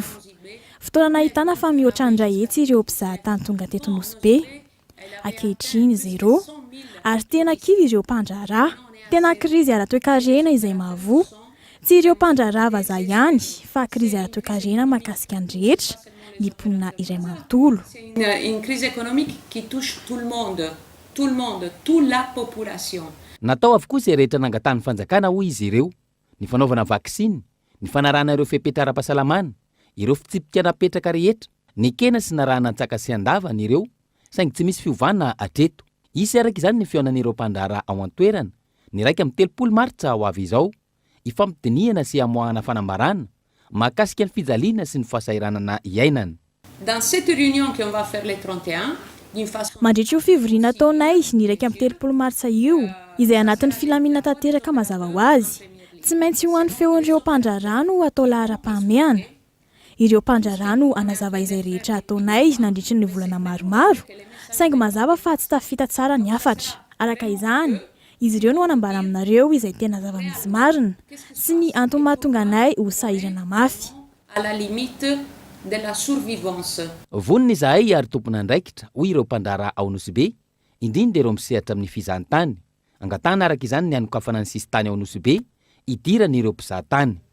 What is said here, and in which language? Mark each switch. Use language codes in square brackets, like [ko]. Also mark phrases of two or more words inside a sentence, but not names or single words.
[mg] Fotoana nahitana fa mihoatra indray etsy ireo mpizahatany tonga teto Anosibe. Ankehitriny 0 ary tena kivy ireo mpandraraha. Tena krizy ara-toe-karena izay mahavoa. Tsy ireo mpandraraha vazaha ihany fa krizy ara-toe-karena mahakasika ny rehetra, ny mponina iray manontolo. [fr] Une crise économique qui touche tout le monde, toute la population. [mg] Natao avokoa izay rehetra nangatan'ny fanjakana hoy izy ireo, ny fanaovana vaksiny, ny fanarahana ireo fepetra ara-pahasalamana, ireo fitsipika napetraka rehetra, ny kena sy narahana an-tsaka sy andavana ireo, saingy tsy misy fiovana hatreto. Isy araka izany ny fionan'ireo mpandraraha ao an-toerana, ny raika amin'ny 30 Martsa ho avy izao, ifampidiniana sy amoahana fanambarana, mahakasika ny fijaliana sy ny fahasahiranana iainana. [fr] Dans cette réunion qu'on va faire le 31, [mg] mandritra io fivoriana taonay ny raika amin'ny 30 Martsa io, izay anatin'ny filaminana tanteraka mazava ho azy. Tsy maintsy ho an'ny feon'ireo mpandraraha no atao lahara-pahamehana. Ireo mpandraraha no anazava izay rehetra ataonay nandritra ny volana maromaro, saingy mazava fa tsy tafita tsara ny hafatra. Araka izany, izy ireo no anambara aminareo izay tena zava-misy marina sy ny antony mahatonga anay ho sahirana mafy. [fr] À la limite de la survivance. [mg] Vonona izahay ary tompona andraikitra hoy ireo mpandraraha ao Anosibe, indrindra ireo misehatra amin'ny fizahantany. Angatana araka izany ny anokafana ny sisitany ao Anosibe, idiran'ireo mpizahatany.